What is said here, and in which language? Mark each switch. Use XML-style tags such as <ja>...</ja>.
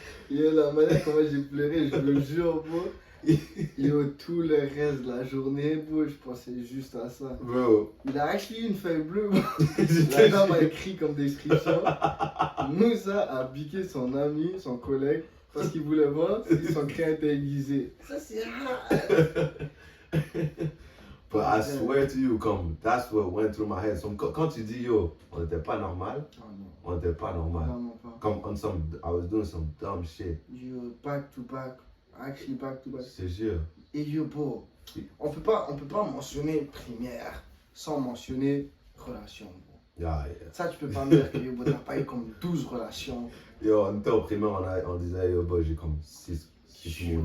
<fr>Yo, la manière comment j'ai pleuré, je le jure, bro. Yo, tout le reste de la journée, bro, je pensais juste à ça. Bro. Il a acheté une feuille bleue, bro. La dame a écrit comme description. Moussa a piqué son ami, son collègue, parce qu'il voulait voir si son crayon était aiguisé. Ça, c'est rare.</fr> <en>But I swear to you, comme, that's what went through my head.</en> <fr>So, quand tu dis yo, on n'était pas normal, Oh non, on n'était pas normal. vraiment pas.</fr> <en>Comme I was doing some dumb shit. Yo, back to back. Actually, back to back.</en> <fr>Je te jure. Et yo, bro, on peut pas mentionner primaire sans mentionner relation, bro.</fr> <en>Yeah.</en> <fr>Ça, tu peux pas me dire que yo, bro, t'as pas eu comme 12 relations. Yo, on était au primaire, on disait yo, boy, j'ai comme 6 blondes.</fr>